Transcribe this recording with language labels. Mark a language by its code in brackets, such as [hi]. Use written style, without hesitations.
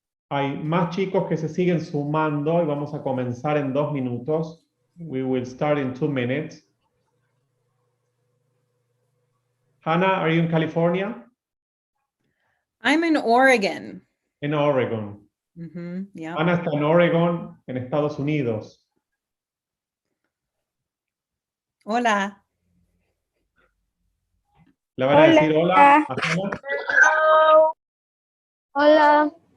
[es] Hay más chicos que se siguen sumando y vamos a comenzar en 2 minutos. [en] We will start in 2 minutes. Hannah, are you in California? I'm in Oregon. [es] En Oregon. Yeah. Hannah está en Oregon, en Estados Unidos. Hola. ¿Le van a decir hola a Hannah? Hola.